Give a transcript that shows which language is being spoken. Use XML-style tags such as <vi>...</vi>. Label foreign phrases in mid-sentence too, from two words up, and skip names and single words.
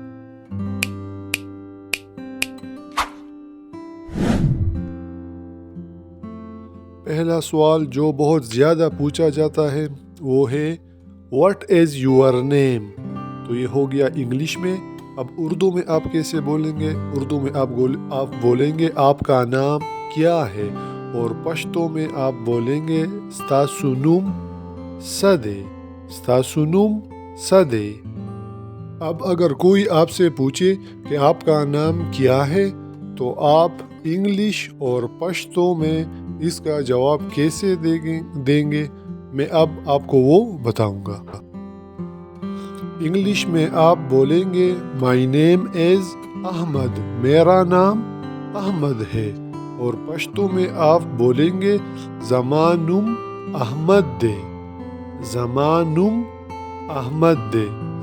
<ur>پہلا سوال جو بہت زیادہ پوچھا جاتا ہے وہ ہے</ur> <en>What is your name?</en> <ur>تو یہ ہو گیا انگلش میں۔ اب اردو میں آپ کیسے بولیں گے؟ اردو میں آپ بولیں گے آپ کا نام کیا ہے، اور پشتو میں آپ بولیں گے</ur> <ps>ستاسو نوم سدے، ستاسو نوم سدے۔</ps> <ur>اب اگر کوئی آپ سے پوچھے کہ آپ کا نام کیا ہے تو آپ انگلش اور پشتو میں اس کا جواب کیسے دیں گے میں اب آپ کو وہ بتاؤں گا۔ انگلش میں آپ بولیں گے</ur> <en>My name is احمد،</en> <ur>میرا نام احمد ہے، اور پشتو میں آپ بولیں گے</ur> <ps>زمانم احمد دے، زمانم احمد دے۔</ps>